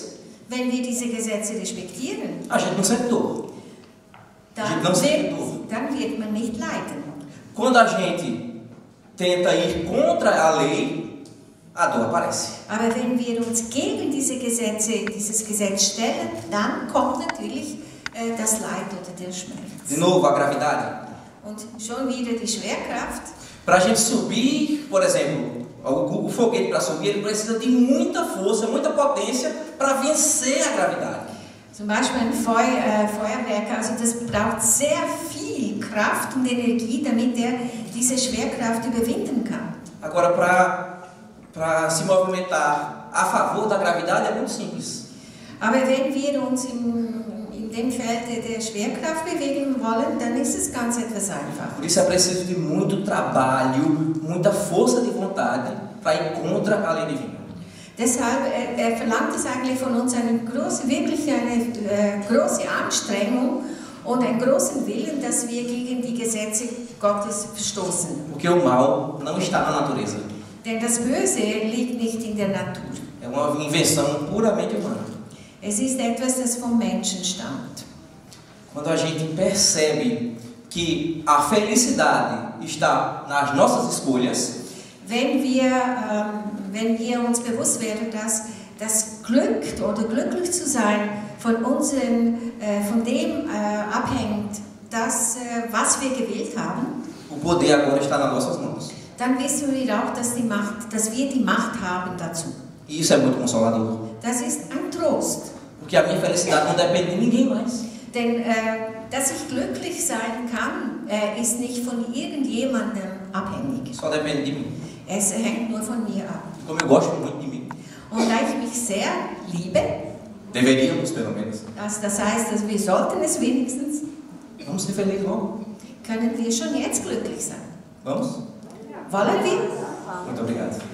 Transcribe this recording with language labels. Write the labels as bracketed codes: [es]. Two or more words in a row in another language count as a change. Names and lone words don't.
[de] wenn wir diese Gesetze respektieren, [pt] a gente não sente dor. [de] dann wird man nicht leiden. [pt] Quando a gente tenta ir contra a lei, a dor aparece. [de] Aber wenn wir uns gegen dieses Gesetz stellen, dann kommt natürlich das Leid oder der Schmerz. [pt] De novo, a gravidade. [de] Und schon wieder die Schwerkraft. [pt] Para a gente subir, por exemplo, o foguete para subir, ele precisa de muita força, muita potência para vencer a gravidade. [de] Zum Beispiel ein Feuerwerk, also das braucht sehr viel Kraft und Energie, damit er diese Schwerkraft überwinden kann. [pt] Agora, para se movimentar a favor da gravidade é muito simples. [de] Aber wenn wir uns in dem Feld der Schwerkraft bewegen wollen, dann ist es ganz etwas einfach. [pt] Por isso é preciso de muito trabalho, muita força de vontade para ir contra a lei divina. [de] Deshalb verlangt es eigentlich von uns wirklich eine große Anstrengung und einen großen Willen, dass wir gegen die Gesetze Gottes verstoßen. [pt] Porque o mal não está na natureza. [de] Denn das Böse liegt nicht in der Natur. [pt] É uma invenção puramente humana. [de] Es ist etwas, das vom Menschen stammt. [pt] Quando a gente percebe que a felicidade está nas nossas escolhas, [de] wenn wir uns bewusst werden, dass das Glück oder glücklich zu sein von dem abhängt, was wir gewählt haben, [pt] o poder agora está nas nossas mãos. [de] Dann wissen wir auch, dass wir die Macht haben dazu. [pt] E isso é muito consolador. [de] Das ist ein Trost. [pt] Porque a minha felicidade não depende de ninguém mais. [de] Denn dass ich glücklich sein kann, ist nicht von irgendjemandem abhängig. [pt] Só depende de mim. [de] Es hängt nur von mir ab. [pt] Como eu gosto muito de mim. [de] Und da ich mich sehr liebe, [pt] deveríamos pelo menos. [de] Das heißt, dass wir sollten es wenigstens. [pt] Vamos ser felizes logo. [de] Können wir schon jetzt glücklich sein? [pt] Vamos? [de] Wollen wir? [pt] Muito obrigado.